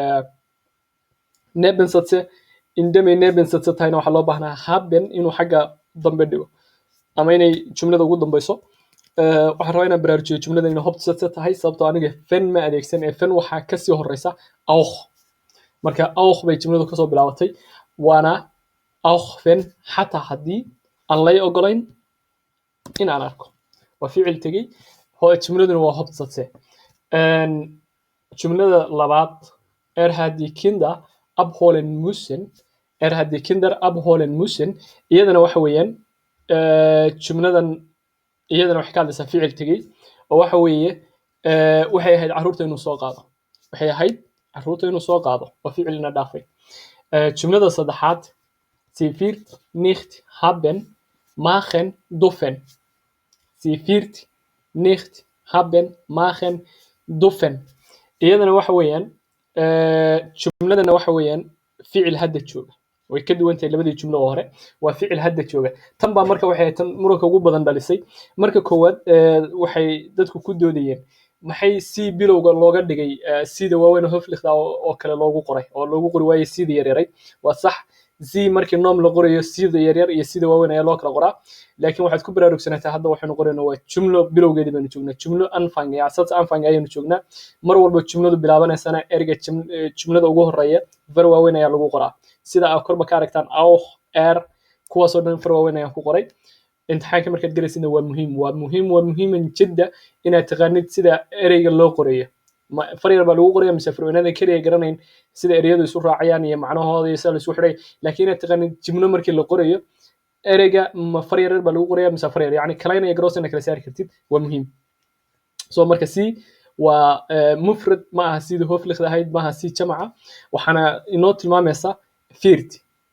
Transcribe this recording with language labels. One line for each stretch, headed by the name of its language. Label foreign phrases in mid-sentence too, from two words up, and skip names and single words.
Somali: nebensatse indamay nebensatse tahayna waxaa loo baahnaa haben inuu xagga dambe dhigo ama inay jumlada ugu dambayso waxaan rabaa inaan baraarujiyo jumlada inay hobtsatse tahay sababtoo aniga fen ma adeegsan ee fen waxaa kasii horeysa auch marka auch bay jumladu kasoo bilaabatay waana auch fen xataa haddii aan lay ogolayn in aan arko waa ficil tegey jumladuna waa hobtsatse jumlada labaad
German: hat die Kinder abholen müssen hat die Kinder abholen müssen
Somali: iyadana waxa weeyaan jumladan iyadana waxay ka hadlaysaa ficil tegey oo waxa weeye waxay ahayd carruurta inuu soo qaado waxay ahayd carruurta inuu soo qaado waa ficilna dhaafay jumlada saddexaad
German: sie wird nicht haben machen dürfen sie wird nicht haben machen dürfen
Somali: iyadana waxa weeyaan jumladana waxa weeyaan ficil hadda jooga way ka duwan tahay labadii jumlo oo hore waa ficil hadda jooga tan baa marka waxay tan muranka ugu badan dhalisay marka koowaad waxay dadku ku doodayeen maxay si bilowga looga dhigay sida waaweyn hofliqda oo kale loogu qoray oo loogu qori waayay sida yaryar waa sax si markii noom la qorayo sida yaryar iyo sida waaweyn ayaa loo kala qoraa laakiin waxaad ku baraarugsanataa hadda waxaynu qoraynaa waa jumlo bilowgeedii baynu joognaa jumlo anfang ya sats anfang ayaynu joognaa mar walba jumladu bilaabanaysana erga jumlada ugu horeeya far waaweyn ayaa lagu qoraa sida aad korba ka aragtaan auch kuwaasoo dhan far waaweyn ayaan ku qoray imtixaanka markaad galaysidna waa muhiiman jidda inaad taqaanid sida ereyga loo qorayo far yar baa lagu qoraya mise farweynada keliya garanayn sida ereyadu isu raacayaan iyo macnahooda iyo sida la isku xidhay laakiin inaad taqaanid jumlo markii la qorayo ereyga ma far yar baa lagu qoraya mise far yar yacni kalayn iyo gross ina kala saari kartid waa muhiim so marka si waa mufrad ma aha sidii hofliqda ahayd ma aha si jamaca waxaana inoo tilmaamaysa